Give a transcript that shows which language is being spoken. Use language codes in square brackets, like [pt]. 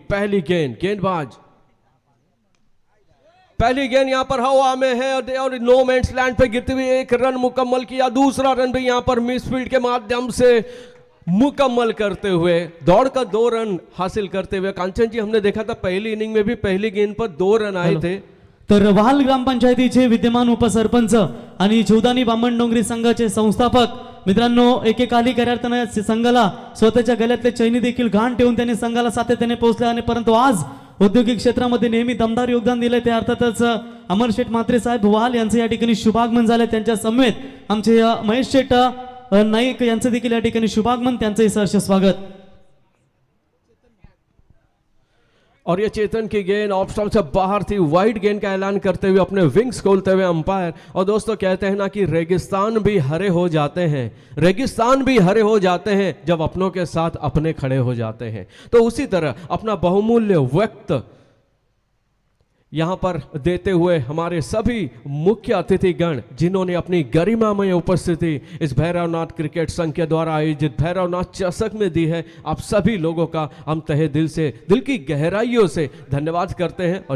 [hi] पहली गेंदबाज, पहली गेंद यहां पर हवा में है और नो मैंस लैंड पे गिरते हुए 1 रन मुकम्मल किया. दूसरा रन भी यहां पर मिसफील्ड के माध्यम से मुकम्मल करते हुए दौड़कर 2 रन हासिल करते हुए. कांचन जी, हमने देखा था पहली इनिंग में भी पहली गेंद पर 2 रन आए थे. [mr] तर वाल ग्रामपंचायतीचे विद्यमान उपसरपंच आणि जीवदानी बामणडोंगरी संघाचे संस्थापक मित्रांनो, एकेकाली खऱ्या संघाला स्वतःच्या गळ्यातले चैनी देखील घाण ठेवून त्यांनी संघाला सातत्याने पोहोचले आणि परंतु आज औद्योगिक क्षेत्रामध्ये नेहमी दमदार योगदान दिले ते अर्थातच अमर शेठ म्हात्रे साहेब वाल यांचे या ठिकाणी शुभागमन झाले. त्यांच्या समेत आमचे महेश शेठ नाईक यांचं देखील या ठिकाणी शुभागमन, त्यांचंही सहर्ष स्वागत. [hi] और ये चेतन की गेंद ऑफ स्टंप से बाहर थी. वाइड गेंद का ऐलान करते हुए अपने विंग्स खोलते हुए अंपायर. और दोस्तों, कहते हैं ना कि रेगिस्तान भी हरे हो जाते हैं, रेगिस्तान भी हरे हो जाते हैं जब अपनों के साथ अपने खड़े हो जाते हैं. तो उसी तरह अपना बहुमूल्य वक्त यहां पर देते हुए हमारे सभी मुख्य अतिथिगण, जिन्होंने अपनी गरिमामय उपस्थिति इस भैरवनाथ क्रिकेट संघ के द्वारा आयोजित भैरवनाथ चषक में दी है, आप सभी लोगों का हम तहे दिल से, दिल की गहराइयों से धन्यवाद करते हैं.